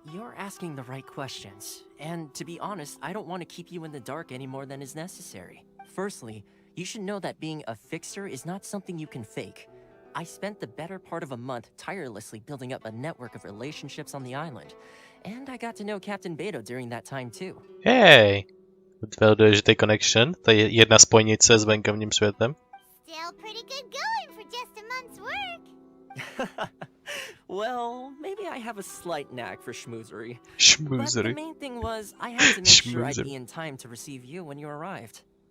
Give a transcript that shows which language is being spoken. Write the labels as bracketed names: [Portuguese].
[English] You're asking the right questions. And to be honest, I don't want to keep you in the dark any more than is necessary. Firstly, you should know that being a fixer is not something you can fake. I spent the better part of a month tirelessly building up a network of relationships on the island. And I got to know Captain Beto during that time too. Hey! [Czech] Byl důležitý connection, to je jedna spojnice s venkovním světem. [English] Still pretty good going for just a month's work. Well, maybe I have a slight knack for schmoozery. Schmoozery. But the main thing was, I had to make sure I'd be in time to receive you when you arrived.